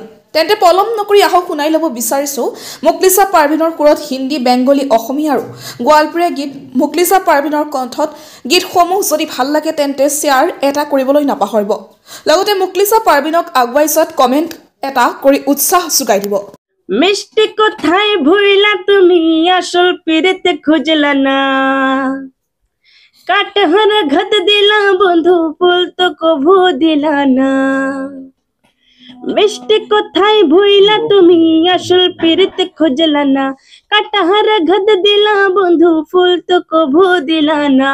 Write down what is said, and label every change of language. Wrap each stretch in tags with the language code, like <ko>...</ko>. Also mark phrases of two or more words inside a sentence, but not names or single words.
<as>তেন্তে পলম নকৰি আহক শুনাই ল'ব বিচাৰিছোঁ মুকলিছা পাৰভিনৰ সুৰত হিন্দী, বেংগলী, অসমীয়া আৰু গোৱালপৰীয়া গীত। মুকলিছা পাৰভিনৰ কণ্ঠত গীতসমূহ যদি ভাল লাগে তেন্তে শ্বেয়াৰ এটা কৰিবলৈ নাপাহৰিব। লগতে মুকলিছা পাৰভিনক আগুৱাই যোৱাত কমেণ্ট এটা কৰি উৎসাহ যোগাই দিব।</as> <bn>মিষ্টি কোথায় ভুইলা তুমি আসল পিড়িতে খুঁজলা না, কাটহর ঘত দিলা বন্ধু ফুল তো কভু দিলা না। মিষ্টি কোথায় ভুইলা তুমি আসল পিড়িতে খুঁজলা না, কাটহর ঘত দিলা বন্ধু ফুল তো কভু দিলা না।</bn>